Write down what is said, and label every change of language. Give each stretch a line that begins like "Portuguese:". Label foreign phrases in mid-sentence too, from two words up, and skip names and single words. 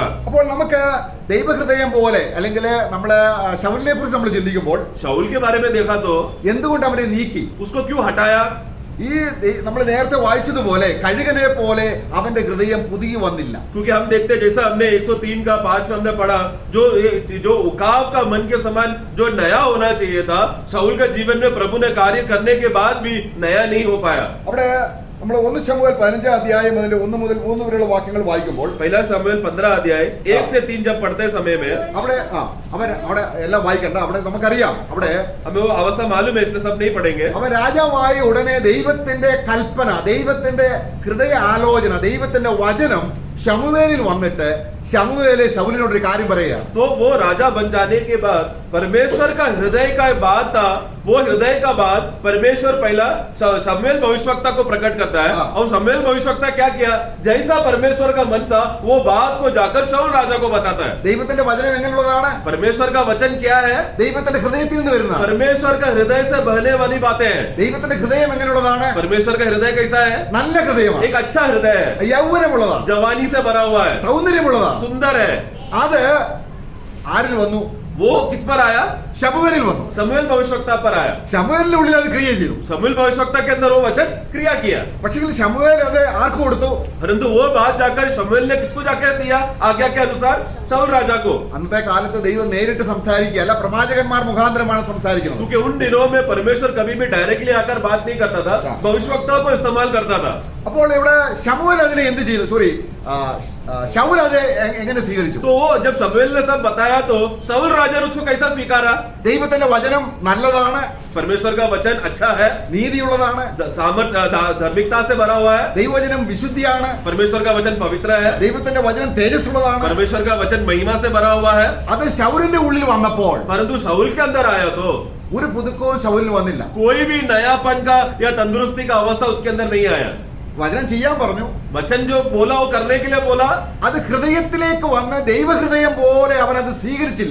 Malayalam: അപ്പോൾ നമുക്ക് ദൈവഹൃദയം പോലെ അല്ലെങ്കിൽ നമ്മള് ശൗലിനെ കുറിച്ച് നമ്മൾ ചിന്തിക്കുമ്പോൾ
Hindi: शाऊल के बारे में देखा तो
Malayalam: എന്തുകൊണ്ട് അവനെ നീക്കി?
Hindi: उसको क्यों हटाया?
Malayalam: ഈ നമ്മൾ നേരത്തെ വായിച്ചതുപോലെ കഴുകനെ പോലെ അവന്റെ ഹൃദയം പുതുകി വന്നില്ല.
Hindi: क्योंकि हम देखते हैं जैसा हमने 103 का 5 में हमने पढ़ा, जो उकाब का मन के समान जो नया होना चाहिए था, शाऊल के जीवन में प्रभु ने कार्य करने के बाद भी नया नहीं हो पाया.
Malayalam: അവിടെ നമ്മൾ 1 ശമൂവേൽ 15 അധ്യായം അതിന്റെ 1 മുതൽ 3 വരെയുള്ള വാക്യങ്ങൾ വായിക്കുമ്പോൾ
Hindi: पहला शमूएल 15 अध्याय 1 से 3 जब पढ़ते समय में
Malayalam: അവിടെ അവിടെ എല്ലാം വായിക്കണ്ട, അവിടെ നമുക്കറിയാം, അവിടെ
Hindi: हमें वो अवस्था मालूम है, इसलिए सब नहीं पढ़ेंगे।
Malayalam: അവൻ രാജാവായ ഉടനെ ദൈവത്തിന്റെ കൽപ്പന, ദൈവത്തിന്റെ ഹൃദയ ആലോചന, ദൈവത്തിന്റെ വചനം ശമൂവേലിൽ വന്നിട്ട് ശമൂവേല് ശൗലിനോട് ഒരു കാര്യം പറയുകയാണ്.
Hindi: तो वो राजा बन जाने के बाद परमेश्वर का हृदय का बात था, वो हृदय का बात परमेश्वर पहला शमूएल भविष्यवक्ता को प्रकट करता है। और शमूएल भविष्यवक्ता क्या किया, जैसा परमेश्वर का मन था वो बात को जाकर शाऊल राजा को बताता है।
Malayalam: ദൈവത്തിന്റെ വചനം എങ്ങനെയുള്ളതാണ്?
Hindi: परमेश्वर का वचन क्या है?
Malayalam: ദൈവത്തിന്റെ ഹൃദയത്തിൽ നിന്ന് വരുന്നതാണ്.
Hindi: परमेश्वर का हृदय से बहने वाली बातें हैं।
Malayalam: ദൈവത്തിന്റെ ഹൃദയം എങ്ങനെയുള്ളതാണ്?
Hindi: परमेश्वर का हृदय कैसा है?
Malayalam: നല്ല ഹൃദയമാണ്,
Hindi: एक अच्छा हृदय है,
Malayalam: യൗവനമുള്ളതാണ്,
Hindi: जवानी से भरा हुआ है,
Malayalam: സൗന്ദര്യമുള്ളതാണ്.
Hindi: सुंदर है।
Malayalam: അത് ആരിൽ വന്നു?
Hindi: वो किस पर आया?
Malayalam: ശമൂവേലിൽ വന്നു.
Hindi: शमूएल भविष्यवक्ता पर आया।
Malayalam: ശമൂവേലിന്റെ ഉള്ളിൽ അത് ക്രിയ ചെയ്തു.
Hindi: शमूएल भविष्यवक्ता के अंदर वो वचन क्रिया किया,
Malayalam: പക്ഷേ ശമൂവേൽ അത് ആർക്ക് കൊടുത്തു?
Hindi: परंतु वो बात जाकर शमूएल ने किसको जाकर दिया? आज्ञा के अनुसार शाऊल राजा को।
Malayalam: അന്നത്തെ കാലത്ത് ദൈവം നേരിട്ട് സംസാരിക്കുകയല്ല, പ്രവാചകന്മാർ മുഖാന്തരമാണ് സംസാരിക്കുന്നത്.
Hindi: क्योंकि उन दिनों में परमेश्वर कभी भी डायरेक्टली आकर बात नहीं करता था, भविष्यवक्ताओं को इस्तेमाल करता था।
Malayalam: അപ്പോൾ ഇവിടെ ശമൂവേൽ അതിനെ എന്ത് ചെയ്തു? ശൗൽ അത് എങ്ങനെ സ്വീകരിച്ചു?
Hindi: तो वो जब शमूएल ने सब बताया तो शाऊल राजा ने उसको कैसा स्वीकारा?
Malayalam: ദൈവത്തിന്റെ വചനം നല്ലതാണ്,
Hindi: परमेश्वर का वचन अच्छा है,
Malayalam: നീതിയുള്ളതാണ്,
Hindi: सामर्थ्य धार्मिकता से भरा हुआ है।
Malayalam: ദൈവവചനം വിശുദ്ധിയാണ്,
Hindi: परमेश्वर का वचन पवित्र है,
Malayalam: ദൈവത്തിന്റെ വചനം തേജസ്സുള്ളതാണ്.
Hindi: परमेश्वर का वचन महिमा से भरा हुआ है।
Malayalam: അത് ശൗലിന്റെ ഉള്ളിൽ വന്നപ്പോൾ
Hindi: परंतु शाऊल के अंदर आया तो
Malayalam: ഒരു പുതുക്കവും ശൗലിന് വന്നില്ല.
Hindi: कोई भी नयापन का या तंदुरुस्ती का अवस्था उसके अंदर नहीं आया।
Malayalam: വചനം ചെയ്യാൻ പറഞ്ഞു,
Hindi: वचन जो बोला वो करने के लिए बोला,
Malayalam: അത് ഹൃദയത്തിലേക്ക് വന്ന് ദൈവഹൃദയം പോലെ അവൻ അത് സ്വീകരിച്ചില്ല.